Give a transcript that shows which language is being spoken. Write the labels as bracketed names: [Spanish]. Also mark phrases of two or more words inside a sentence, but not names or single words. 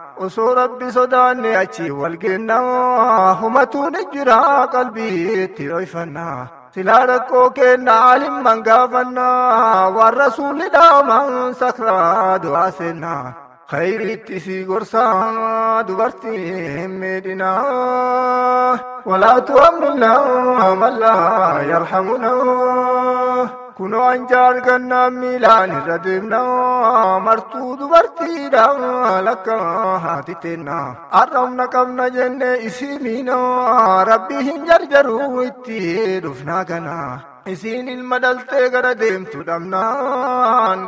[Oromo] Osoo Rabbi sodaanne achi wal geenna. Humatuun jira qalbiitti dhoyfanna. Silaa rakkoo keenna aalimman gaafanna. Waan rasuulli dhaaman sakraa du'aa seenna. Khayriitti si gorsaa dubartii hin miidhina. [Arabic] ولا تحملنا ما لا يرحمنا. [Oromo] Kunoo anjaa argannaa miilaan irra deemna. Martuu dubartiidha lakka haati teenna. Arrabna qabna jenne isii miina. Rabbi hin jarjaru itti dhufna gana. Isiin ilma dhaltee gara deemtu dhabnaan.